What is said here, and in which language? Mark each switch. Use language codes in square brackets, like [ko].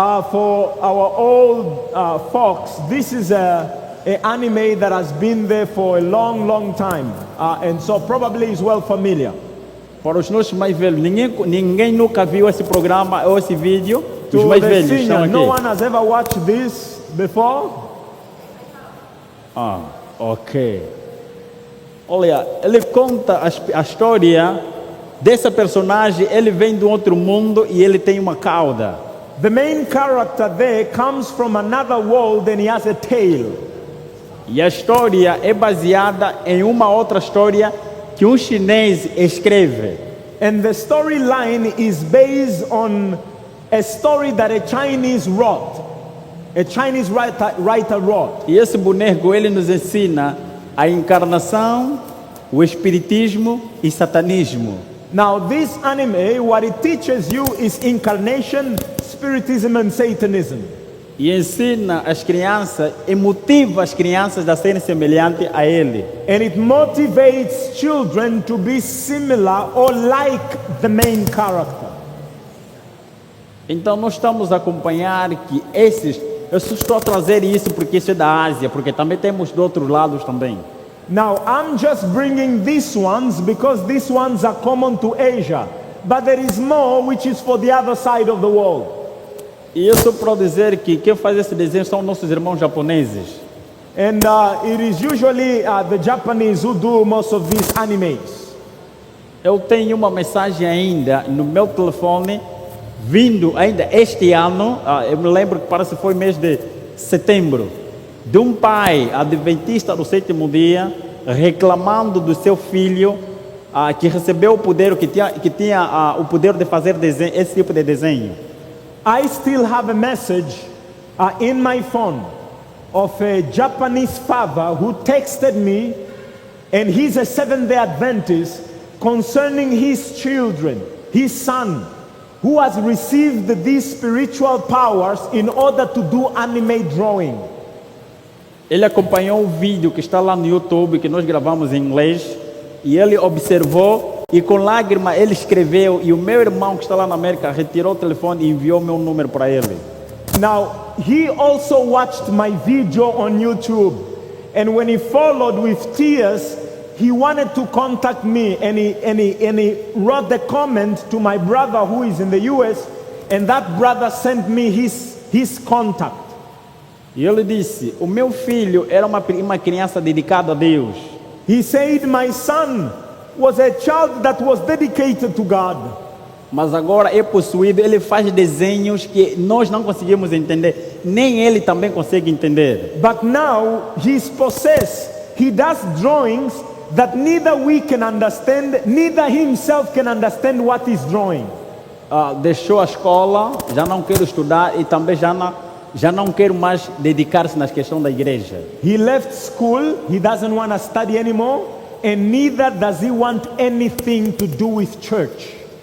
[en] For our old folks, this is an anime that has been there for a long, long time, and so probably is well familiar. [pt] Para os nossos mais velhos, ninguém nunca viu esse programa ou esse vídeo. Os mais velhos estão aqui. [en] No one has ever watched this before. Ok. [pt] Olha, ele conta a história dessa personagem. Ele vem de outro mundo e ele tem uma cauda. [en] The main character there comes from another world and he has a tail. [pt] E a história é baseada em uma outra história que um chinês escreve. [en] And the storyline is based on a story that a Chinese wrote. A Chinese writer wrote. [pt] E esse boneco ele nos ensina a encarnação o espiritismo e satanismo. [en] Now, this anime, what it teaches you is incarnation, spiritism, and Satanism. [pt] E ensina as crianças e motiva as crianças a serem semelhantes a ele. [en] And it motivates children to be similar or like the main character. [pt] Então nós estamos a acompanhar que eu só estou a trazer isso porque isso é da Ásia, porque também temos de outros lados também. [en] Now, I'm just bringing these ones because these ones are common to Asia. But there is more which is for the other side of the world. [pt] E eu só para dizer que quem faz esse desenho são nossos irmãos japoneses. [en] And it is usually the Japanese who do most of these animes. [pt] Eu tenho uma mensagem ainda no meu telefone, vindo ainda este ano, eu me lembro que parece que foi mês de setembro, de um pai adventista do sétimo dia, reclamando do seu filho, que recebeu o poder, que tinha o poder de fazer desenho, esse tipo de desenho. [en] I still have a message in my phone of a Japanese father who texted me, and he's a Seventh-day Adventist, concerning his children, his son, who has received these spiritual powers in order to do anime drawing. [pt] Ele acompanhou o vídeo que está lá no YouTube, que nós gravamos em inglês, e ele observou, e com lágrima ele escreveu, e o meu irmão que está lá na América retirou o telefone e enviou meu número para ele. [en] Now, he also watched my video on YouTube, and when he followed with tears, he wanted to contact me, and he wrote the comment to my brother who is in the US, and that brother sent me his contact. [pt] E ele disse, o meu filho era uma criança dedicada a Deus. [en] He said, my son was a child that was dedicated to God. [pt] Mas agora é possuído, ele faz desenhos que nós não conseguimos entender, nem ele também consegue entender. [en] But now he's possessed. He does drawings that neither we can understand, neither himself can understand what he's drawing. [pt] Deixou a escola, já não quer estudar e também já não quer mais dedicar-se nas questões da igreja. [en] He left school, he doesn't want to study anymore, and neither does he want anything to do with church.